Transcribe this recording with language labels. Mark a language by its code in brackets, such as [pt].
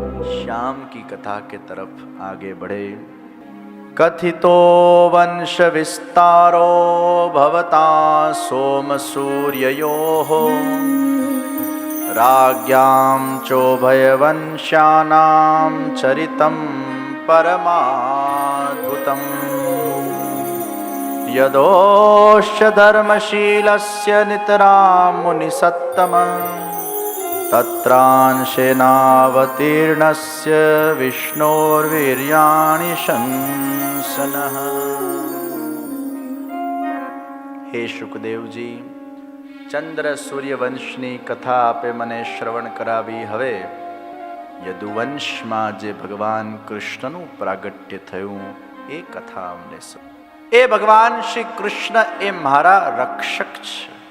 [hi] श्याम की कथा के तरफ आगे बढ़े। [sa] कथितो वंश विस्तारो भवता सोम सूर्ययोः राज्ञां चोभयवंश्यानां चरितं परमाद्भुतम् यदोश्च धर्मशीलस्य नितरां मुनिसत्तमः तत्रांशेनावतीर्णस्य विष्णोर्वीर्याणि शंसनः। [gu] हे शुकदेव जी, ચંદ્ર સૂર્યવંશની કથા આપે મને શ્રવણ કરાવી. હવે યદુવંશમાં જે ભગવાન કૃષ્ણનું પ્રાગટ્ય થયું એ કથા અમને એ ભગવાન શ્રી કૃષ્ણ એ મારા રક્ષક છે.